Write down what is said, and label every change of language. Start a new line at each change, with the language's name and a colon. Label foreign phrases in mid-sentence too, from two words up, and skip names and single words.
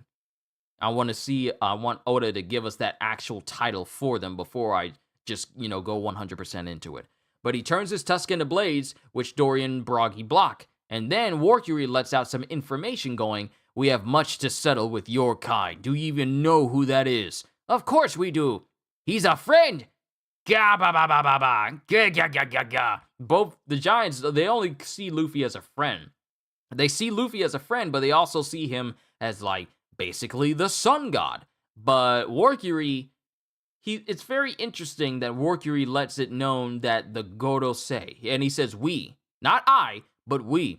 English: I want Oda to give us that actual title for them before I just, go 100% into it. But he turns his tusk into blades, which Dorian and Broggy block. And then Warkyuri lets out some information going, "We have much to settle with your kind. Do you even know who that is?" "Of course we do. He's a friend. Ga ba ba ba ba ba. Ga ga ga ga ga." Both the giants, they only see Luffy as a friend. They see Luffy as a friend, but they also see him as, basically the sun god. But Warkyuri, it's very interesting that Warkyuri lets it known that the Gorosei, and he says we, not I, but we.